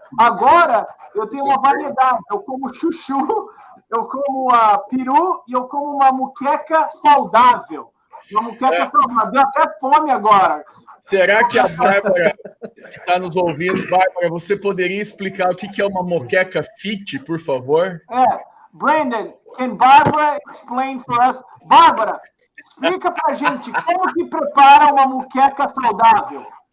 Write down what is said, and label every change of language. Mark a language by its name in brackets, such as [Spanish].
[Portuguese] Agora eu tenho uma variedade. Eu como chuchu, eu como peru e eu como uma moqueca saudável. Uma moqueca saudável. Deu até fome agora. Será que a Bárbara que está nos ouvindo, Bárbara, você poderia explicar o que é uma moqueca fit, por favor? [English] Brandon, can Barbara explain for us? [Portuguese] Bárbara, explica pra gente como que prepara uma moqueca saudável.